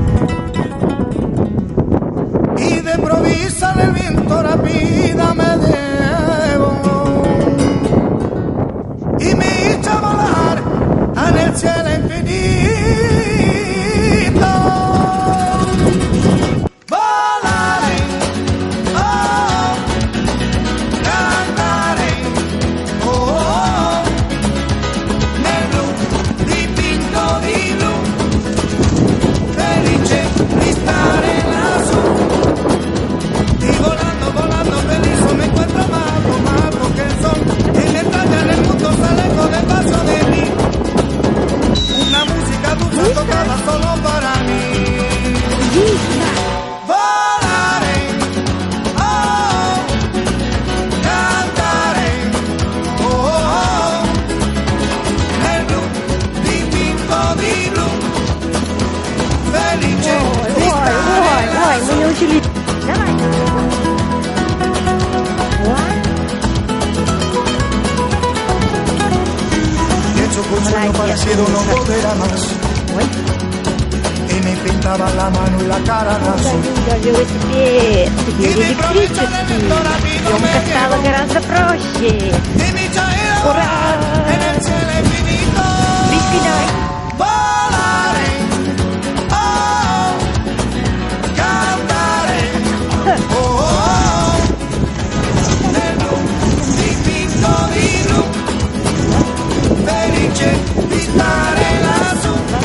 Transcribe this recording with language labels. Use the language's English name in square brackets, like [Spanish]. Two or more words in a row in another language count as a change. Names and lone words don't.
[Spanish] Y de provisa del viento la vida me llevó y me hizo volar en el cielo infinito. [Italian] Volaré, oh, cantaré, oh, nel blu dipinto di blu, felice di stare lassù. [Spanish] Y volando, volando feliz me encuentro más porque el sol en extraña en el mundo se alejó despacio de mí. Una música dulce tocada solo para mí. [Italian] Volaré, oh, cantaré, oh, nel blu dipinto di blu, felice di stare lassù. [Spanish] Consuelo parecido no volverá más. Y me pintaba la mano y la cara de azul. [Russian] Теперь электрический. Съемка стала гораздо проще. Ура! Веселей! [Italian] Volaré, oh, cantaré, oh, nel blu dipinto di blu, felice di stare lassù.